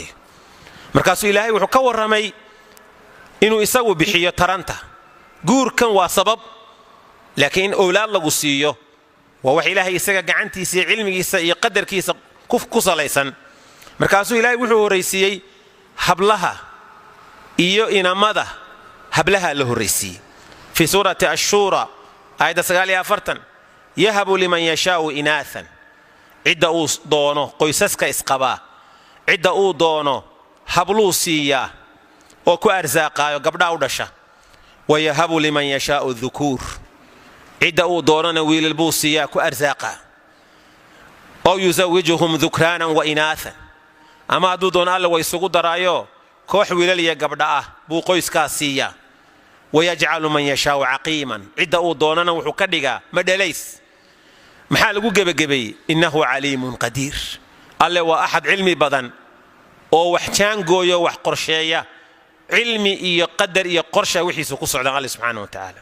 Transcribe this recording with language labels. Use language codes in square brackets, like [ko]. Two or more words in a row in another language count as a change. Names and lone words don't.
[so] markaas ilaahay wuxuu ka waramay inuu isagu bixiyo taranta guurkan waa sabab laakiin awlaad lagu siiyo waa wax ilaahay isaga gacantiisa cilmigiisa iyo qadarkiisa ku salaysan markaas ilaahay wuxuu horeysiyay hablaha iyo inamada hablaha la horeysiyay [ar] في سورة الشورى [so] ayda 49 [ar] يهب لمن يشاء إناثا [so] cidda uu doono qoysaska isqaba cidda uu doono habluu siiya oo ku arsaaqaayo gabdha u dhasha [ar] ويهب لمن يشاء الذكور [so] cidda uu doonana wiilal buu siiya ku arsaaqa oo [ar] يزوجهم ذكرانا وإناثا [so] ama haduu doono alla way isugu daraayo koox wiilal iyo gabdha buu qoyskaas siiya [ar] ويجعل من يشاء عقيما [so] cidda uu doonana wuxuu ka dhigaa madhalays maxaa lagu gabagabay [ar] إنه عليم قدير [so] alle waa ahad cilmi badan oo wax jaan gooyo wax qorsheeya cilmi iyo qadar iyo qorsha wixiisu ku socdaan alle [ar] سبحانه وتعالى.